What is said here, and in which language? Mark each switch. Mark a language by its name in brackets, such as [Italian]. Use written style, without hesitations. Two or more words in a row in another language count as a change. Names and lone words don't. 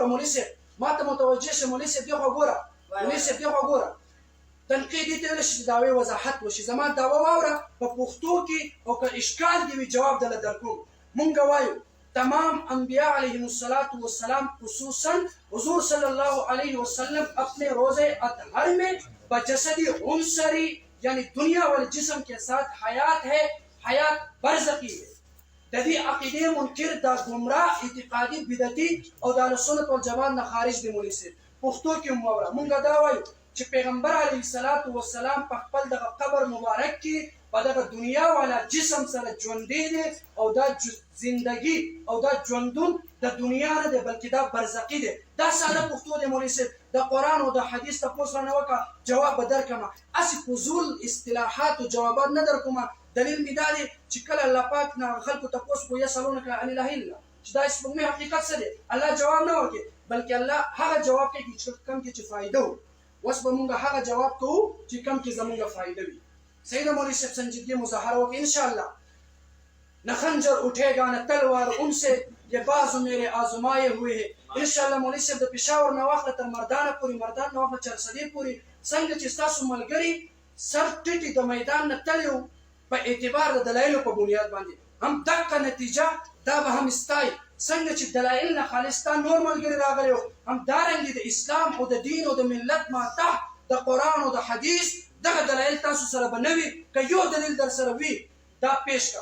[Pashto] مولوي صاحب ما ته متوجه شه مولوي صاحب دې خوا ګوره تنقیح دې ته ویلی شي چې دعوې وضاحت وشي زما دعوه واوره په پښتو کې او که اشکال دې وي جواب دله درکوم. مونږ وایو [Urdu] تمام انبیاء [Arabic] علیهم السلام [Urdu] خصوصا حضور [Arabic] صلی اللہ علیہ وسلم [Urdu] اپنے روزے اطہر میں بجسدی عنصری یعنی دنیا والے جسم کے ساتھ حیات ہے حیات برزخی ہے. [Pashto] ددی عقیدے منکر دا گمراہ اعتقادی بدعتی او دا سنت والجماعت نه خارج دی. مولوي صاحب پښتو کې موره مونږ دا وایو چې پیغمبر [Arabic] علیه السلام [Pashto] په خپل دغه قبر مبارک کې په دغه دنیا والا جسم سره ژوندی دی او دا زندگی او دا ژوندون د دنیا نه دی بلکې دا برزخي دی. دا ساده پښتو دی. مولوي صاحب د قرآن او د حدیث تپوس رانه وکړه جواب به درکړمه هسې فضول اصطلاحات او جوابات نه درکومه. دلیل مې دا دی چې کله الله پاک نه خلکو تپوس کو [Arabic] یسألونک عن الاله الا [Pashto] چې دا سپوږمۍ حقیقت څه دی الله جواب نه ورکوي بلکې الله هغه جواب کوي چې کم کې چې فایده وي. اوس به مونږ هغه جواب کوو چې کم کې زمونږ فایده وي. صحیح ده [Urdu] مولوی صاحب سنجیدگی مظاہرہ ہو کہ انشاءاللہ نہ خنجر اٹھے گا نہ تلوار ان سے یہ بازو میرے آزمائے ہوئے ہیں. [Pashto] انشاءاللہ مولوی صاحب د پېښور نه واخله تر مردانه پورې مردان نه واخله چرسدې پورې څنګه چې ستاسو ملګري سر ټیټي د میدان نه تللی و په اعتبار د دلایلو په بنیاد باندې هم دقه نتیجه دا به هم ستایي څنګه چې دلایل نه خالصتا نور ملګري راغلی و هم دارنګې د اسلام او د دین او د ملت ماتحت د قرآن او د حدیث دغه دلایل تاسو سره به نه وي که یو دلیل در سره وي دا پیش کړه.